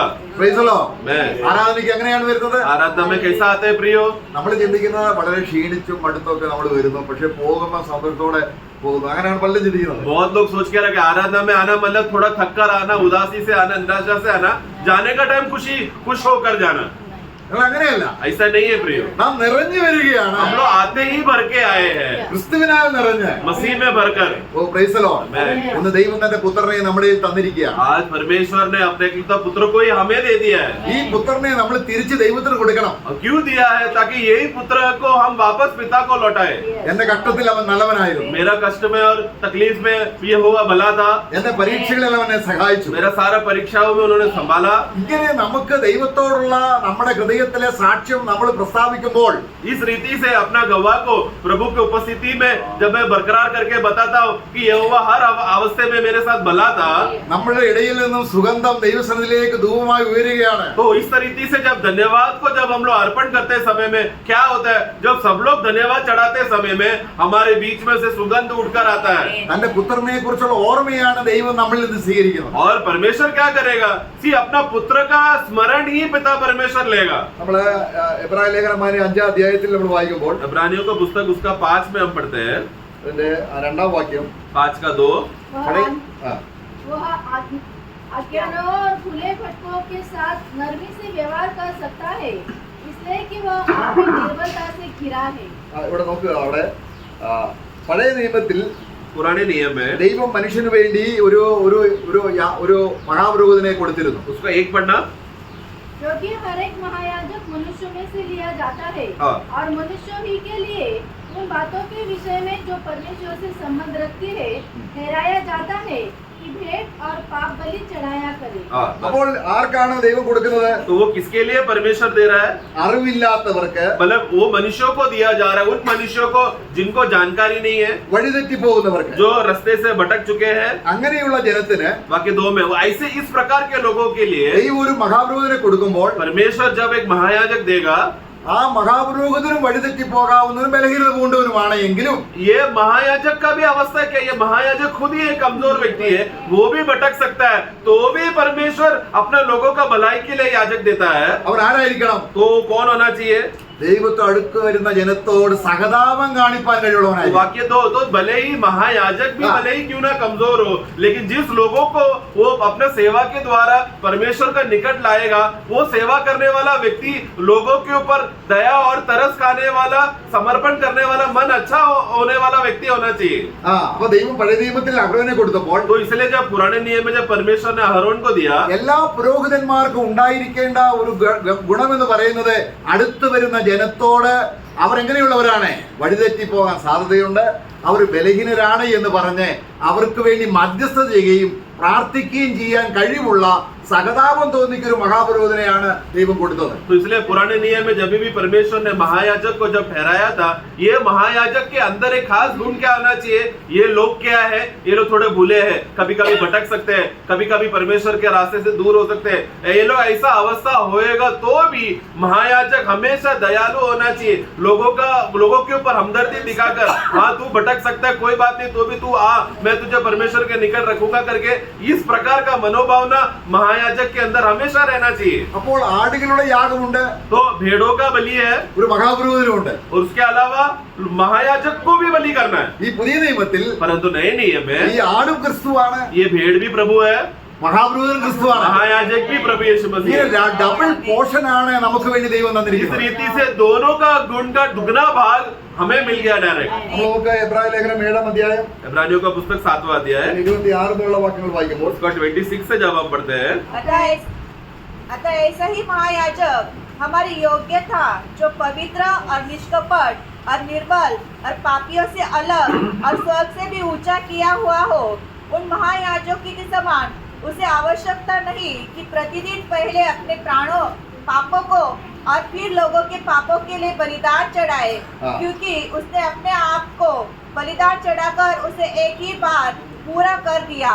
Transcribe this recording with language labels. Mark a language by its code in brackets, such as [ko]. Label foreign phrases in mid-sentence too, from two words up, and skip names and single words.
[en] Praise the Lord. [hi] मैं [ml] ആരാധനയ്ക്ക് എങ്ങനെയാണ് വരുന്നത്? [hi] आराधना में कैसा आते हैं प्रियो? [ml] നമ്മൾ ചിന്തിക്കുന്നത് വളരെ ക്ഷീണിച്ചും മടുത്തൊക്കെ നമ്മൾ വരുന്നു, പക്ഷെ പോകുമ്പോൾ സന്തോഷത്തോടെ പോകുന്നു. അങ്ങനെയാണ് പലരും ചിന്തിക്കുന്നത്. [hi] बहुत लोग सोच के रखे आराधना में आना मतलब थोड़ा थक कर आना, उदासी से आना, निराशा से आना, जाने का टाइम खुश होकर जाना. [ml] നിങ്ങൾ അങ്ങനെയല്ല. [hi] ऐसा नहीं है प्रियो, [ml] നാം നിറഞ്ഞു വരികയാണ്. [hi] हम लोग आते ही भर के आए हैं, [ml] ക്രിസ്തുവിനാൽ നിറഞ്ഞ്. [hi] मसीह में भरकर. [en] Oh praise the Lord. Amen. [ml] ഒന്ന് ദൈവം തന്റെ പുത്രനെ നമ്മുടെ കയ്യിൽ തന്നിരിക്കുകയാണ്. [hi] आज परमेश्वर ने अपने एकलौता पुत्र को ही हमें दे दिया है. [ml] ഈ പുത്രനെ നമ്മൾ തിരിച്ച് ദൈവത്തിന് കൊടുക്കണം. [hi] और क्यों दिया है? ताकि यही पुत्र को हम वापस पिता को लौटाए. [ml] എന്റെ കഷ്ടത്തിൽ അവൻ നല്ലവനായിരുന്നു. [hi] मेरा कष्ट में और तकलीफ में ये हुआ भला था, [ml] എന്റെ പരീക്ഷകളിൽ അവൻ എന്നെ സഹായിച്ചു. [hi] मेरा सारा परीक्षाओं में उन्होंने संभाला. [ml] ഇങ്ങനെ നമുക്ക് ദൈവത്തോടുള്ള നമ്മുടെ ഹൃദയത്തിലെ സാക്ഷ്യം നമ്മൾ പ്രസ്താവിക്കുമ്പോൾ [hi] इस रीति से अपना गवाह को प्रभु की उपस्थिति में जब मैं बरकरार करके बताता हूँ कि यहोवा हर अवस्था में मेरे साथ भला था, [ml] നമ്മുടെ ഇടയിൽ നിന്നും സുഗന്ധം ദൈവസന്നിധിയിലേക്ക് ധൂപമായി ഉയരുകയാണ്. [hi] तो इस तरीके से जब धन्यवाद को जब हम लोग अर्पण करते समय में क्या होता है, जब सब लोग धन्यवाद चढ़ाते समय में हमारे बीच में से सुगंध उठकर आता है. [ml] തന്റെ പുത്രനെ കുറിച്ചുള്ള ഓർമ്മയാണ് ദൈവം നമ്മളിൽ നിന്ന് സ്വീകരിക്കുന്നത്. [hi] और परमेश्वर क्या करेगा, अपना पुत्र का स्मरण ही पिता परमेश्वर लेगा. [ml] നമ്മള് എബ്രായ ലേഖനമായ 5-ാം അധ്യായത്തിൽ നമ്മൾ വായിക്കുമ്പോൾ [hi] इब्रानियों का पुस्तक उसका 5 में हम पढ़ते हैं, [ml] അതിന്റെ 2-ാം വാക്യം [hi] 5 का 2. वह अज्ञानों और खुले भटकों के साथ नरमी से व्यवहार कर सकता है, इसलिए कि वह आपकी निर्बलता से घिरा है. [ml] ഇവിടെ നോക്കുക, അവിടെ പഴയ നിയമത്തിൽ [hi] पुराने नियम में [ml] ദൈവം മനുഷ്യന് വേണ്ടി ഒരു ഒരു ഒരു ഒരു മഹാപുരോഹിതനെ കൊടുത്തിരുന്നു. [hi] उसका एक पढ़ना, क्योंकि हर एक महायाजक मनुष्य में से लिया जाता है और मनुष्य ही के लिए उन बातों के विषय में जो परमेश्वर से संबंध रखती है ठहराया जाता है, कि भेंट और पाप बलि चढ़ाया करे। [ml] അപ്പോൾ ആർക്കാണ് ദൈവം കൊടുക്കുന്നത്? [hi] तो वो किसके लिए परमेश्वर दे रहा है? [ml] അറിവില്ലാത്തവർക്ക്, [hi] मतलब वो मनुष्यों को दिया जा रहा है, उन मनुष्यों को जिनको जानकारी नहीं है, [ml] വഴിതെറ്റി പോകുന്നവർക്ക്, [hi] जो रास्ते से भटक चुके हैं। [ml] അങ്ങനെയുള്ള ജനത്തിന് [hi] बाकी दो में ऐसे इस प्रकार के लोगों के लिए [ml] ദൈവം ഒരു മഹാപുരോഹിതനെ കൊടുക്കുമ്പോൾ [hi] परमेश्वर जब एक महायाजक देगा, [ml] ആ മഹാപുരോഹിതനും വഴിതെറ്റി പോകാവുന്നവനും ബലഹീനത പൂണ്ടവനുമാണ് എങ്കിലും [hi] ये महायाजक का भी अवस्था क्या? ये महायाजक खुद ही एक कमजोर व्यक्ति है, वो भी भटक सकता है, तो भी परमेश्वर अपने लोगों का भलाई के लिए याजक देता है। [ml] അവൻ ആരായിരിക്കണം? [hi] तो कौन होना चाहिए? [ml] ദൈവത്തെ അടുക്ക് വരുന്ന ജനത്തോട് സഹതാപം കാണിപ്പാൻ കഴിവുള്ളവനായി. [hi] वाक्य तो भले ही महायाजक भी भले ही क्यों ना कमजोर हो, लेकिन जिस लोगों को वो अपने सेवा के द्वारा परमेश्वर का निकट लाएगा, वो सेवा करने वाला व्यक्ति लोगों के ऊपर दया और तरस खाने वाला, समर्पण करने वाला, मन अच्छा होने वाला व्यक्ति होना चाहिए। [ml] അപ്പൊ ദൈവം പഴയ നിയമത്തിൽ അഹരോനെ കൊടുത്തപ്പോൾ [hi] तो इसलिए जब पुराने नियम में जब परमेश्वर ने अहरोन को दिया, [ml] എല്ലാ പുരോഹിതന്മാർക്കും ഉണ്ടായിരിക്കേണ്ട ഒരു ഗുണമെന്ന് പറയുന്നത് അടുത്ത് വരുന്ന ജനത്തോട് അവർ എങ്ങനെയുള്ളവരാണ്? വഴിതെറ്റി പോകാൻ സാധ്യതയുണ്ട്, അവർ ബലഹീനരാണ് എന്ന് പറഞ്ഞ് അവർക്ക് വേണ്ടി മധ്യസ്ഥത ചെയ്യുകയും പ്രാർത്ഥിക്കുകയും ചെയ്യാൻ കഴിവുള്ള സഹതാപം തോന്നിക്കൊരു മഹാപുരോഹിതനെയാണ് ദൈവം കൊടുത്തത്. [hi] तो इसलिए पुराने नियम में जब भी परमेश्वर ने महायाजक को जब ठहराया था, ये महायाजक के अंदर एक खास गुण क्या होना चाहिए? ये लोग क्या है? ये लोग थोड़े भूले हैं, कभी कभी भटक सकते हैं, कभी कभी परमेश्वर के रास्ते से दूर हो सकते हैं। ये लोग ऐसा अवस्था होएगा तो भी महायाजक हमेशा दयालु होना चाहिए, लोगों के ऊपर हमदर्दी दिखाकर, हाँ तू भटक सकता है, कोई बात नहीं, तो भी तू आ, मैं तुझे परमेश्वर के निकट रखूंगा करके, इस प्रकार का मनोभावना महायाजक के अंदर हमेशा रहना चाहिए। [ml] അപ്പോൾ ആടുകളുടെ യാഗമുണ്ട്, [hi] तो भेड़ों का बलि है, [ml] ഒരു മഹാപുരോഹിതനുണ്ട്. [hi] और उसके अलावा महायाजक को भी बलि करना है। [ml] ഈ പുതിയ നിയമത്തിൽ [hi] परंतु नए नियम [ml] ഈ [hi] में [ml] ആടും ക്രിസ്തുവാണ്, [hi] ये भेड़ भी प्रभु है, [ml] മഹാപുരോഹിതൻ ക്രിസ്തുവാണ്. [hi] महायाजक भी प्रभु यीशु मसीह है। [ml] ഇങ്ങനെ [en] double portion [ml] ആണ് നമുക്ക് വേണ്ടി ദൈവം [hi] इस [ml] തന്നിരിക്കുന്നത്. [hi] रीति से दोनों का गुण का दुगना भाग हमें मिल गया डायरेक्ट। [ml] നമുക്ക് എബ്രായ ലേഖനം 7-ാം അധ്യായം [hi] इब्रानियों का पुस्तक 7वां अध्याय [ml] 26 എന്നുള്ള വാക്യങ്ങൾ വായിക്കുമ്പോൾ [hi] उसका 26 से जब हम पढ़ते हैं, अतः ऐसा ही महायाजक हमारी योग्य था, जो पवित्र और निष्कपट और निर्बल और पापियों से अलग और स्वर्ग से भी ऊंचा किया हुआ हो। उन महायाजकों के समान उसे आवश्यकता नहीं कि प्रतिदिन पहले अपने पापों को और फिर लोगों के पापों के लिए बलिदान चढ़ाए, क्योंकि उसने अपने आप को बलिदान चढ़ाकर उसे एक ही बार पूरा कर दिया।